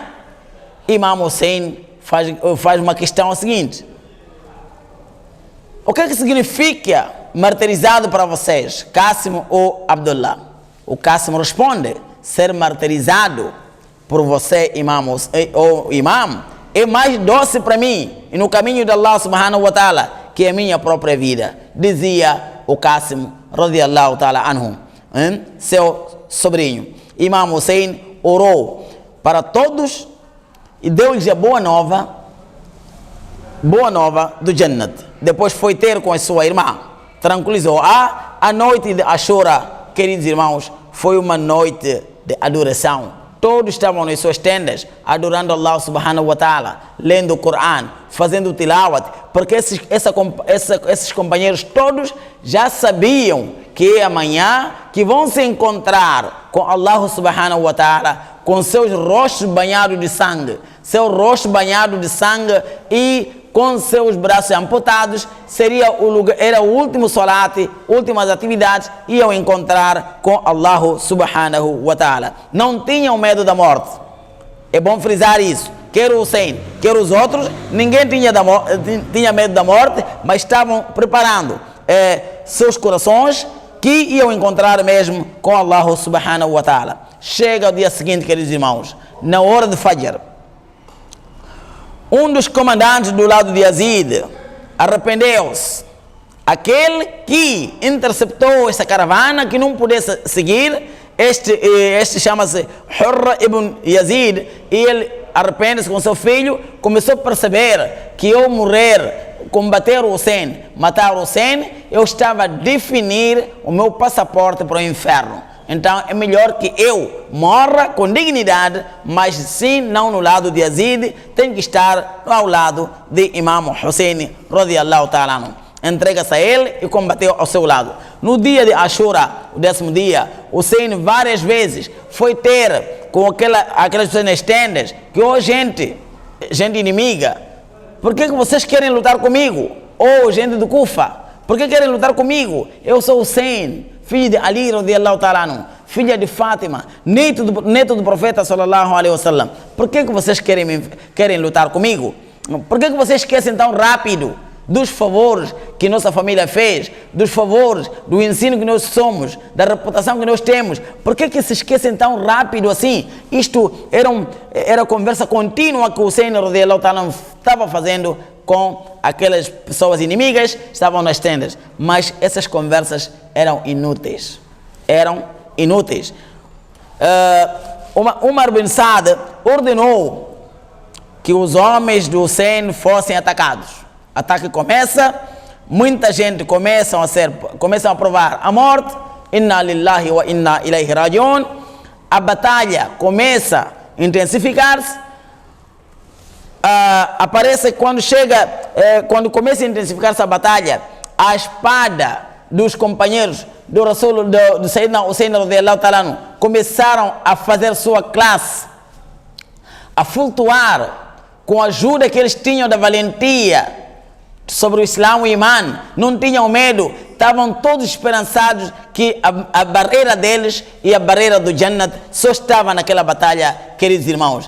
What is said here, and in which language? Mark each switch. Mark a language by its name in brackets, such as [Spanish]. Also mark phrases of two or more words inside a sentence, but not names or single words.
[Portuguese] Imam Hussein faz uma questão seguinte: o que é que significa martirizado para vocês, Qasim ou Abdullah? O Qasim responde: ser martirizado por você, Imam, ou Imam, é mais doce para mim e no caminho de [Arabic] الله سبحانه وتعالى [Portuguese] que a minha própria vida. Dizia o Qasim [Arabic] رضي الله تعالى عنه, [Portuguese] seu sobrinho. Imam Hussein orou para todos e deu-lhes a boa nova do Jannat. Depois foi ter com a sua irmã, tranquilizou. A noite de Ashura, queridos irmãos, foi uma noite de adoração. Todos estavam nas suas tendas, adorando [Arabic] الله سبحانه وتعالى, [Portuguese] lendo o Coran, fazendo tilawat, porque esses companheiros todos já sabiam que amanhã que vão se encontrar com [Arabic] الله سبحانه وتعالى, [Portuguese] com seus rostos banhados de sangue, seu rosto banhado de sangue e com seus braços amputados, era o último salat, últimas atividades, iam encontrar com [Arabic] الله سبحانه وتعالى. [Portuguese] Não tinham medo da morte. É bom frisar isso. Quer o Hussein, quer os outros, ninguém tinha medo da morte, mas estavam preparando seus corações que iam encontrar mesmo com [Arabic] الله سبحانه وتعالى. [Portuguese] Chega o dia seguinte, queridos irmãos, na hora de Fajr, um dos comandantes do lado de Yazid arrependeu-se. Aquele que interceptou essa caravana, que não pudesse seguir, este chama-se Hurr ibn Yazid, e ele arrepende-se com seu filho, começou a perceber que eu morrer, combater o Hussein, matar o Hussein, eu estava a definir o meu passaporte para o inferno. Então é melhor que eu morra com dignidade, mas sim não no lado de Yazid, tem que estar ao lado de Imam Hussein [Arabic] رضي الله تعالى عنه. [Portuguese] Entrega-se a ele e combateu ao seu lado. No dia de Ashura, o 10º dia, Hussein várias vezes foi ter com aquelas pessoas nas tendas, que gente inimiga, por que vocês querem lutar comigo? Ou gente do Kufa, por que querem lutar comigo? Eu sou Hussein, filho de Ali [Arabic] رضي الله تعالى عنه, [Portuguese] filha de Fátima, neto do profeta [Arabic] صلى الله عليه وسلم. [Portuguese] Por que vocês querem lutar comigo? Por que vocês esquecem tão rápido dos favores que nossa família fez, dos favores, do ensino que nós somos, da reputação que nós temos? Por que se esquecem tão rápido assim? Isto era conversa contínua que o Hussein [Arabic] رضي الله تعالى [Portuguese] estava fazendo com aquelas pessoas inimigas, estavam nas tendas, mas essas conversas eram inúteis. Umar bin Saad ordenou que os homens do Hussein fossem atacados. Ataque começa, muita gente começam a provar a morte, [Arabic] إنا لله وإنا إليه راجعون. [Portuguese] A batalha começa a intensificar-se. Aparece quando começa a intensificar-se a batalha, a espada dos companheiros do Rasul, do Sayyidina Hussein [Arabic] رضي الله تعالى عنه, [Portuguese] começaram a fazer sua classe, a flutuar com a ajuda que eles tinham da valentia sobre o Islã e o Imã, não tinham medo, estavam todos esperançados que a barreira deles e a barreira do Jannat só estava naquela batalha, queridos irmãos.